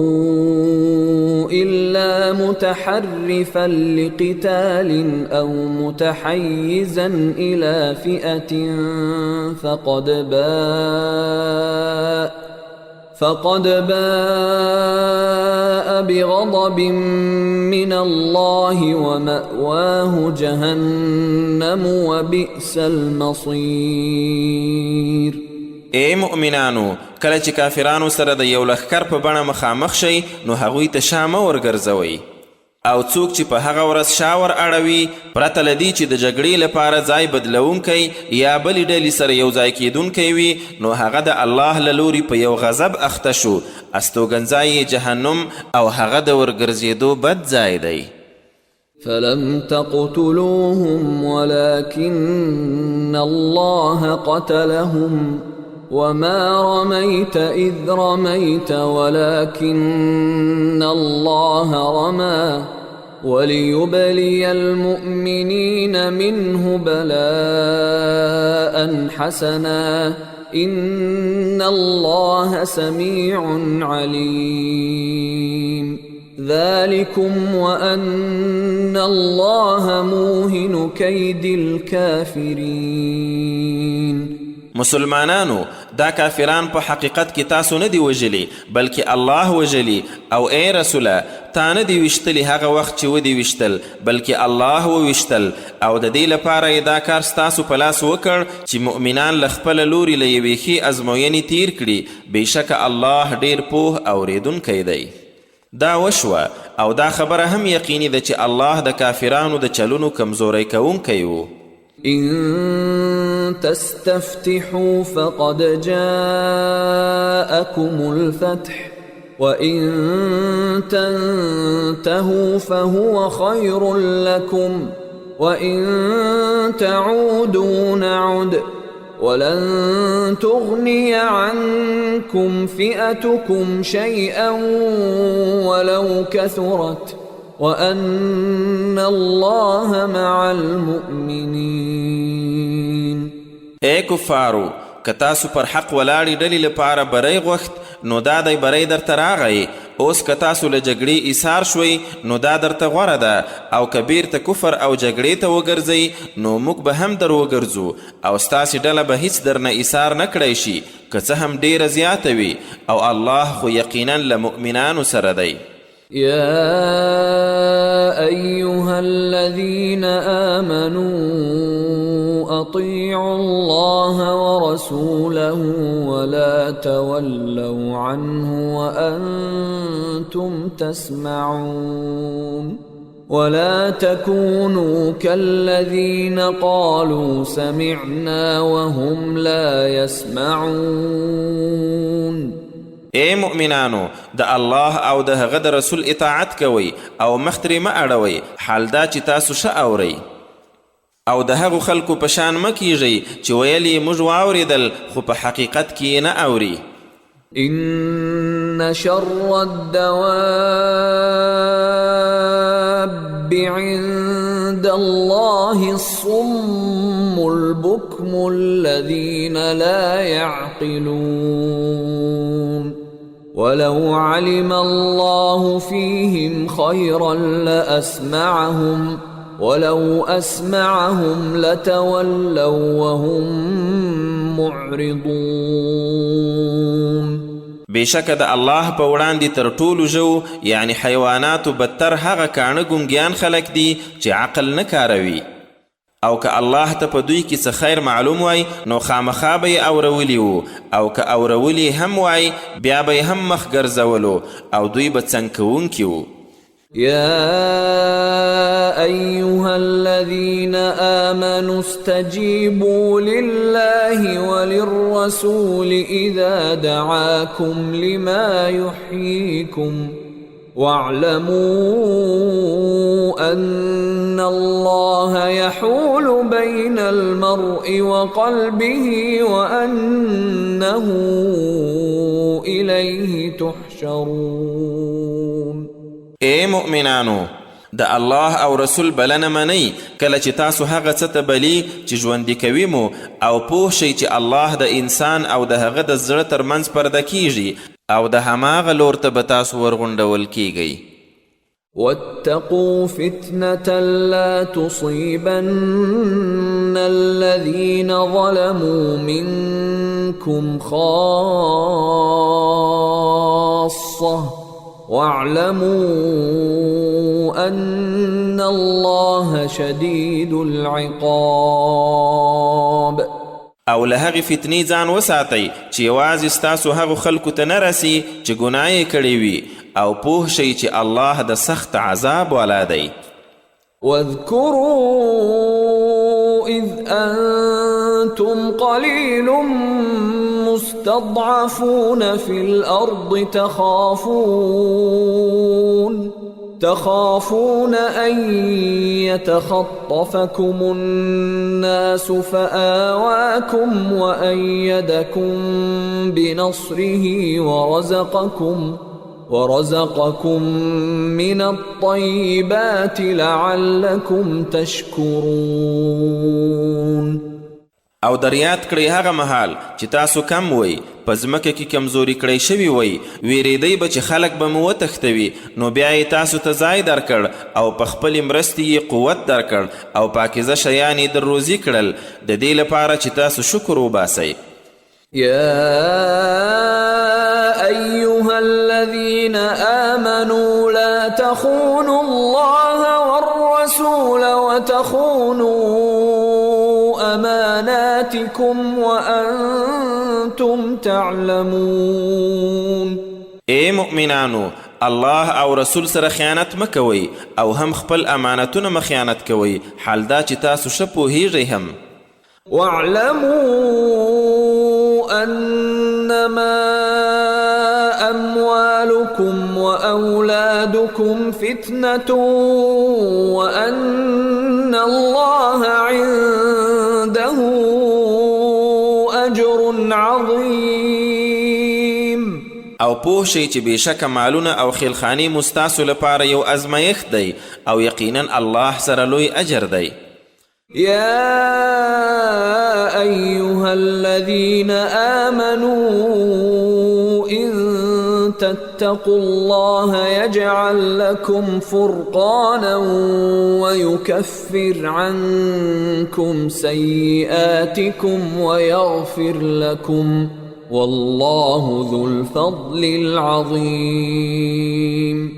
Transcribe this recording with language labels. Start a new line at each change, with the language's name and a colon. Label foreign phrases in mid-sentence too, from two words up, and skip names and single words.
Arabic: إلا متحرفا لقتال أو متحيزا إلى فئة فقد باء بغضب من الله ومأواه جهنم وبئس المصير
Pashto: ای مؤمنانو کله چې کافرانو سره د یو لښکر په بڼه مخامخ شئ نو هغوی ته شا مه ورګرځوئ او څوک چې په هغه ورځ شاور اړوي پرته له دې چې د جګړې لپاره ځای بدلونکی یا بلې ډلې سره یو ځای کیدونکی وي نو هغه د الله له لوري په یو غضب اخته شو استوګنځای یې جهنم او هغه د ورګرځېدو بد ځای دی.
Arabic: فلم تقتلوهم ولكن الله قتلهم وما رميت إذ رميت ولكن الله رمى وليبلي المؤمنين منه بلاء حسنا إن الله سميع عليم. ذلكم وأن الله موهن كيد الكافرين.
Pashto: مسلمانانو دا کافران په حقیقت کې تاسو نه دی وژلي بلکې الله وژلي او ای رسوله تا نه دی ویشتلي هغه وخت چې ودی ویشتل بلکې الله وویشتل او د دې لپاره یې دا کار ستاسو په لاس وکړ چې مؤمنان له خپله لوري له یوې ښې ازموینې تیر کړي بېشکه الله ډیر پوه اورېدونکی دی. دا وشوه او دا خبره هم یقیني ده چې الله د کافرانو د چلونو کمزوری کوونکی و.
Arabic: إن تستفتحوا فقد جاءكم الفتح وإن تنتهوا فهو خير لكم وإن تعودوا نعد ولن تغني عنكم فئتكم شيئا ولو كثرت وَأَنَّ اللَّهَ مَعَ الْمُؤْمِنِينَ.
Pashto: اے کفارو که تاسو پر حق ولاړې ډلې لپاره بری غوښت نو دا دی بری درته راغی. اوس که تاسو له جګړې ایثار شوئ نو دا درته غوره ده او که بیرته کفر او جګړې ته وګرځئ نو موږ به هم در وګرځو او ستاسې ډله به هیڅ درنه ایثار نه کړی شي که څه هم ډیره زیاته وي او الله خو یقینا له مؤمنانو سره دی.
Arabic: يا أيها الذين آمنوا أطيعوا الله ورسوله ولا تولوا عنه وأنتم تسمعون ولا تكونوا كالذين قالوا سمعنا وهم لا يسمعون.
Pashto: اے مؤمنانو د الله او د هغه د رسول اطاعت کوئ او مخ ترې مه اړوئ حال دا چې تاسو ښه اورئ او د هغو خلکو په شان مه کیږئ چې ویل یې موږ واورېدل خو په حقیقت کې یې نه اوري.
Arabic: إن شر الدواب عند الله الصم البكم الذين لا يعقلون ولو علم الله فيهم خيرا لأسمعهم ولو أسمعهم لتولوا وهم معرضون.
Pashto: بېشکه د الله په وړاندې تر ټولو ژو یعنی حیواناتو بدتر هغه کاڼه ګونګیان خلک دي چې عقل نه کاروي او که الله ته په دوی کې څه خیر معلوم وای نو خامخا به یې اورولي وو او که اورولي هم وای بیا به یې هم مخ ګرځولو او دوی به څنګ کوونکي وو.
Arabic: يا أيها الذين آمنوا استجيبوا لله وللرسول إذا دعاكم لما يحييكم واعلموا أن الله يحول بين المرء وقلبه وأنه إليه تحشرون.
Pashto: اے مؤمنانو د الله او رسول بلنه منئ کله چې تاسو هغه څه ته بلی چې ژوندي کوي مو او پوه شئ چې الله د انسان او د هغه د زړه ترمنځ پرده کیږي او د هماغه لور ته به تاسو ورغونډول کیږئ.
Arabic: واتقوا فتنة لا تصيبن الذين ظلموا منكم خاصة واعلموا أن الله شديد العقاب.
Pashto: او له هغې فتنې ځان وساتئ چې یوازې ستاسو هغو خلکو ته نه رسي چې ګناه یې کړې وي او پوه شئ چې الله د سخت عذاب والا دی.
Arabic: واذكروا إذ أنتم قليل مستضعفون في الأرض تخافون أن يتخطفكم الناس فآواكم وأيدكم بنصره ورزقكم من الطيبات لعلكم تشكرون.
Pashto: او در یاد کړئ هغه مهال چې تاسو کم وئ، په ځمکه کې کمزوري کړی شوي وئ، ویرېدئ به چې خلک به مو وتښتوي، نو بیا یې تاسو ته ځای درکړ او په خپلې مرستې یې قوت درکړ او پاکیزه شیان یې در روزي کړل، د دې لپاره چې تاسو شکر وباسئ.
Arabic: يا أيها الذين آمنوا لا تخونوا الله والرسول وتخونوا أماناتكم وأنتم تعلمون.
Pashto: اے مؤمنانو، الله او رسول سره خیانت مکوئ او هم خپل امانتونه مخیانت کوئ، حال دا چې تاسو ښه پوهیږئ هم.
Arabic: واعلموا أنما أموالكم وأولادكم فتنة وأن الله عنده أجر عظيم.
Pashto: او پوه شئ چې بېشکه مالونه او خیلخاني مستاسو لپاره یو ازمایښت دی او یقینا الله سره لوی اجر دی.
Arabic: يا أيها الذين آمنوا إن تتقوا الله يجعل لكم فرقانا ويكفر عنكم سيئاتكم ويغفر لكم والله ذو الفضل العظيم.